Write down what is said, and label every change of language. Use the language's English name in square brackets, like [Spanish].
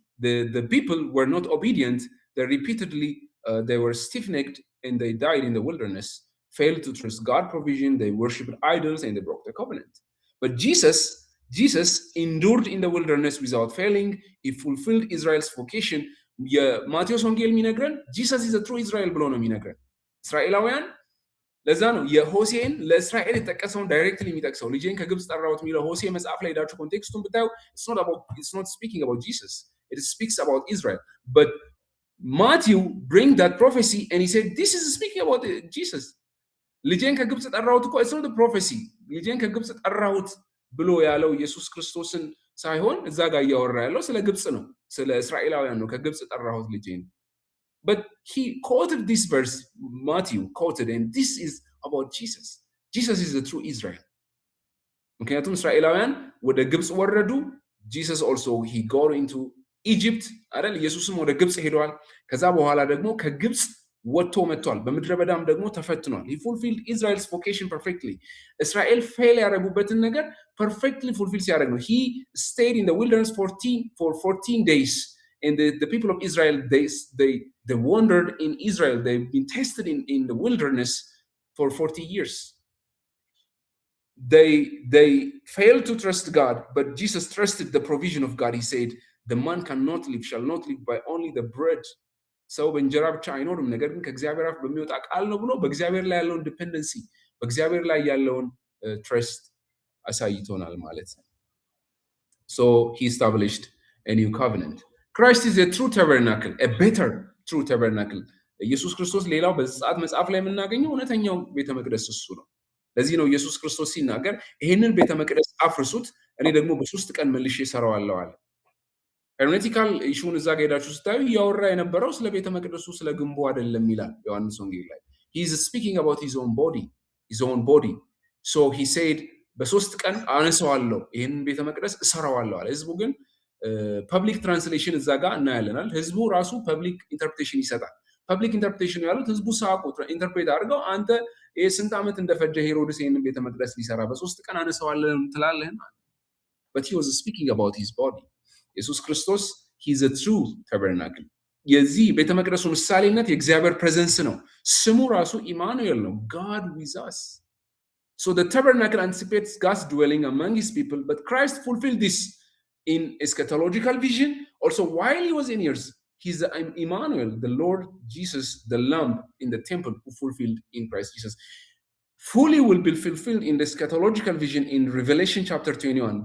[English] The people were not obedient. They repeatedly they were stiff-necked and they died in the wilderness, failed to trust God's provision. They worshipped idols and they broke the covenant. But Jesus endured in the wilderness without failing. He fulfilled Israel's vocation. [Amharic] የማቴዎስ ወንጌል የሚነግረን [English] Jesus is a true Israel [Amharic] ብሎ ነው የሚነግረን። እስራኤላውያን ለዛ ነው የሆሴን ለእስራኤል የተጠቀሰውን ዳይሬክትሊ የሚጠቅሰው። ልጄን ከግብፅ ጠራሁት የሚለው ሆሴ መጽሐፍ ላይ ሄዳችሁ ኮንቴክስቱን ብታዩ [English] it's not speaking about Jesus. It speaks about Israel. But Matthew bring that prophecy and he said this is speaking about Jesus. [Amharic] ልጄን ከግብፅ ጠራሁት እኮ [English] it's not the prophecy. [Amharic] ልጄን ከግብፅ ጠራሁት ብሎ ያለው ኢየሱስ ክርስቶስን ሳይሆን እዛ ጋር እያወራ ያለው ስለ ግብፅ ነው፣ ስለ እስራኤላውያን ነው። ከግብፅ ጠራሁት ልጄን። [English] But he quoted this verse, Matthew quoted, and this is about Jesus. Jesus is the true Israel. [Amharic] ምክንያቱም እስራኤላውያን ወደ ግብፅ ወረዱ። [English] Jesus also he go into Egypt አይደል? [Amharic] ኢየሱስም ወደ ግብፅ ሄዷል። ከዛ በኋላ ደግሞ ከግብፅ ወጥቶ መጥቷል። በምድረ በዳም ደግሞ ተፈትኗል። [English] he fulfilled Israel's vocation perfectly. [Amharic] እስራኤል ፌል ያደረጉበትን ነገር [English] perfectly fulfill [Amharic] ሲያደርግ ነው። [English] he stayed in the wilderness for 14 days. And the people of Israel, they wandered in Israel. They've been tested in the wilderness for 40 years. They failed to trust God, but Jesus trusted the provision of God. He said, the man shall not live by only the bread. [Amharic] ሰው በእንጀራ ብቻ አይኖርም፣ ነገር ግን ከእግዚአብሔር አፍ በሚወጣ ቃል ነው ብሎ በእግዚአብሔር ላይ ያለውን ዲፔንደንሲ፣ በእግዚአብሔር ላይ ያለውን ትረስት አሳይቶናል ማለት ነው። [English] So he established a new covenant. Christ is a true tabernacle, a better true tabernacle. [Amharic] ኢየሱስ ክርስቶስ ሌላው በዘጸአት መጽሐፍ ላይ የምናገኘው እውነተኛው ቤተ መቅደስ እሱ ነው። ለዚህ ነው ኢየሱስ ክርስቶስ ሲናገር ይሄንን ቤተ መቅደስ አፍርሱት፣ እኔ ደግሞ በሶስት ቀን መልሼ እሰራዋለሁ አለ። ሄርሜቲካል ኢሹን እዛ ጋር ሄዳችሁ ስታዩ እያወራ የነበረው ስለ ቤተ መቅደሱ ስለ ግንቡ አይደለም ይላል ዮሐንስ ወንጌል ላይ። [English] he is speaking about his own body. [Amharic] So he said በሶስት ቀን አነሳዋለሁ፣ ይሄንን ቤተ መቅደስ እሰራዋለሁ አለ። ህዝቡ ግን ፐብሊክ ትራንስሌሽን እዛ ጋር እናያለናል። ህዝቡ ራሱ ፐብሊክ ኢንተርፕሬቴሽን ይሰጣል። ፐብሊክ ኢንተርፕሬቴሽን ያሉት ህዝቡ ሳቁ ኢንተርፕሬት አድርገው አንተ ስንት ዓመት እንደፈጀ ሄሮድስ ይሄንን ቤተ መቅደስ ሊሰራ በሶስት ቀን አነሳዋለሁ ትላለህ? [English] But he was speaking about his body. ኢየሱስ ክርስቶስ he's a true tabernacle. [Amharic] የዚህ ቤተ መቅደሱ ምሳሌነት የእግዚአብሔር ፕሬዘንስ ነው። ስሙ ራሱ ኢማኑኤል ነው፣ [English] God with us. So the tabernacle anticipates God's dwelling among his people, but Christ fulfilled this in eschatological vision. Also, while he was in earth, he's the Emmanuel, the Lord Jesus, the Lamb in the temple who fulfilled in Christ Jesus. Fully will be fulfilled in the eschatological vision in Revelation chapter 21.